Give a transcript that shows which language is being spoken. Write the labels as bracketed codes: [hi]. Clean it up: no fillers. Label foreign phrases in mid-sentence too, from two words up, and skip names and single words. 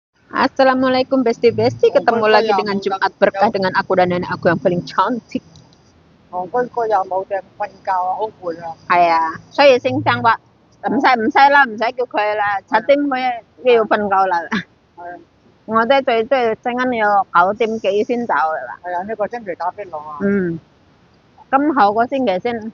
[id] Assalamualaikum Besti-Besti, ketemu [yue] 戇居居 [id] lagi [yue] 又 [id] dengan [yue] 冇得 [id] Jumat [yue] 有 [id] Berkah dengan aku dan nenek aku yang paling cantik. [yue] 戇居居又冇埞瞓覺啊，好攰啊！係啊，所以先生話唔使啦，唔使叫佢啦，7點佢都要瞓覺啦。係啊，我哋最多陣間要9點幾先走㗎啦。係啊，呢個星期打邊爐啊，咁後個星期先